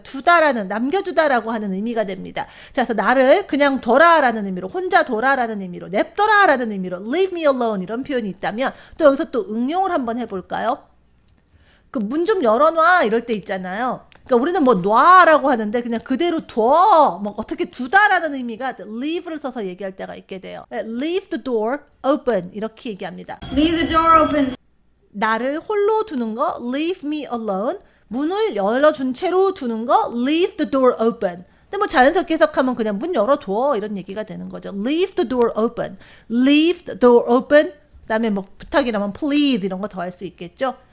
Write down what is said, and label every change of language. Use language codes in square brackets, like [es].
[ko] 두다라는, 남겨두다라고 하는 의미가 됩니다. 자, 그래서 나를 그냥 둬라라는 의미로, 혼자 둬라라는 의미로, 냅둬라라는 의미로 [en] leave me alone [ko] 이런 표현이 있다면 또 여기서 또 응용을 한번 해볼까요? 그 문 좀 열어놔 이럴 때 있잖아요. 그러니까 우리는 뭐 놔라고 하는데 그냥 그대로 둬, 뭐 어떻게 두다라는 의미가 leave를 써서 얘기할 때가 있게 돼요. [en] leave the door open 이렇게 얘기합니다. Leave the door open. [ko] 나를 홀로 두는 거 [en] leave me alone. [ko] 문을 열어준 채로 두는 거 [en] leave the door open. [ko] 근데 뭐 자연스럽게 해석하면 그냥 문 열어둬 이런 얘기가 되는 거죠. [en] leave the door open. leave the door open. [ko] 그다음에 뭐 부탁이라면 please 이런 거 더 할 수 있겠죠.